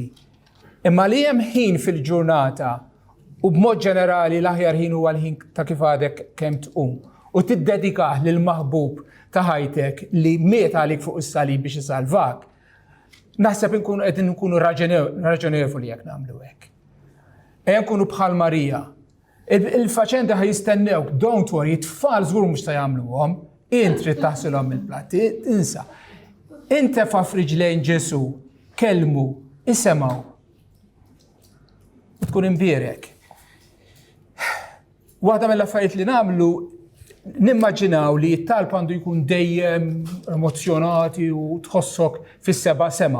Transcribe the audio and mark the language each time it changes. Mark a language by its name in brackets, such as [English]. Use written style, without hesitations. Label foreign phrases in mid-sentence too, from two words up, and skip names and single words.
[Maltese] Imma li hemm ħin fil-ġurnata u b'mod ġenerali l-aħjar ħin huwa l-ħin ta' kif għadek kemm tqum u tiddedikah lil maħbub ta' ħajtek li miet għalik fuq is-salib biex isalvak. Naħseb qegħdin nkunu raġonevoli jekk nagħmlu hekk. Ejja nkunu bħal Marija. Il-faċenda ħajistennewk, [English] don't worry, [Maltese] it-tfal żgur mhux se jagħmluhom, int trid taħsilhom il-platti, insa. Intefa' f'riġlejn Ġesu, kelmu, isemgħu. Tkun imbierek. Waħda mill-affarijiet li nagħmlu nimmaġinaw li t-talb għandu jkun dejjem emozjonati u tħossok fis-seba' sema.